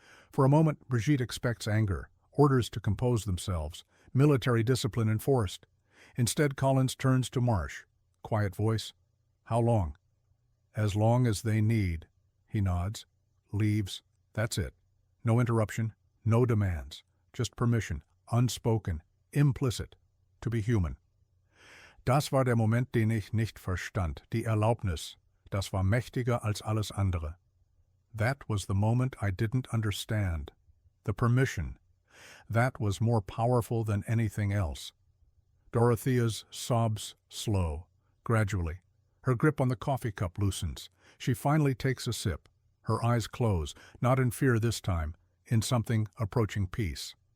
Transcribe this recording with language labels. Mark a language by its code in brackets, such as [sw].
[en] For a moment, Brigitte expects anger, orders to compose themselves, military discipline enforced. Instead, Collins turns to Marsh. Quiet voice. How long? As long as they need. He nods, leaves. That's it. No interruption, no demands. Just permission, unspoken, implicit, to be human. [de] Das war der Moment, den ich nicht verstand. Die Erlaubnis. Das war mächtiger als alles andere. [en] That was the moment I didn't understand. The permission. That was more powerful than anything else. Dorothea's sobs slow, gradually. Her grip on the coffee cup loosens. She finally takes a sip. Her eyes close, not in fear this time, in something approaching peace.